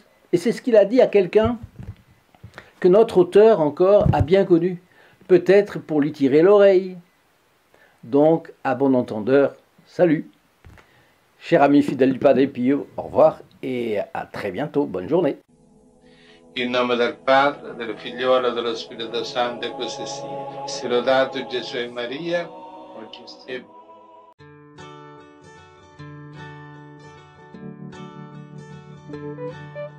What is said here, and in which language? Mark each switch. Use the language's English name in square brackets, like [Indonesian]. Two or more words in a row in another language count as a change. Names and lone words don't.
[French] Et c'est ce qu'il a dit à quelqu'un que notre auteur encore a bien connu, peut-être pour lui tirer l'oreille. Donc, à bon entendeur, salut. Cher ami fidèle du Padre Pio, au revoir et à très bientôt. Bonne journée. [Italian] In nome del Padre, del Figliolo e dello Spirito Santo, e così sia. Sia lodato Gesù e Maria, oggi e Ciao.